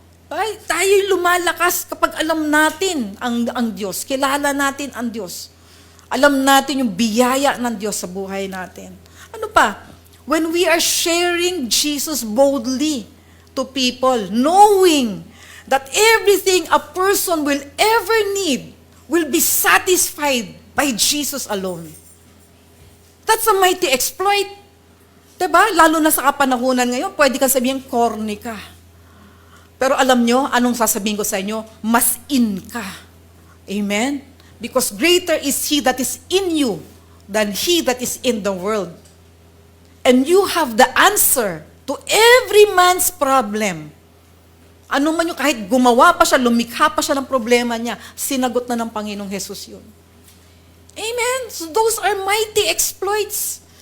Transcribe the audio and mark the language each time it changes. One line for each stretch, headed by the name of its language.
Filipino: Ay, tayo'y lumalakas kapag alam natin ang Diyos. Kilala natin ang Diyos. Alam natin yung biyaya ng Diyos sa buhay natin. Ano pa?
English: When we are sharing Jesus boldly to people, knowing that everything a person will ever need will be satisfied by Jesus alone. That's a mighty exploit. Diba?
Filipino: Lalo na sa kapanahunan ngayon, pwede kang sabihin, corny ka. Pero alam nyo, anong sasabihin ko sa inyo? Mas in ka. Amen?
English: Because greater is He that is in you than he that is in the world. And you have the answer to every man's problem.
Filipino: Ano man yung kahit gumawa pa siya, lumikha pa siya ng problema niya, sinagot na ng Panginoong Jesus yun.
English: Amen? So those are mighty exploits.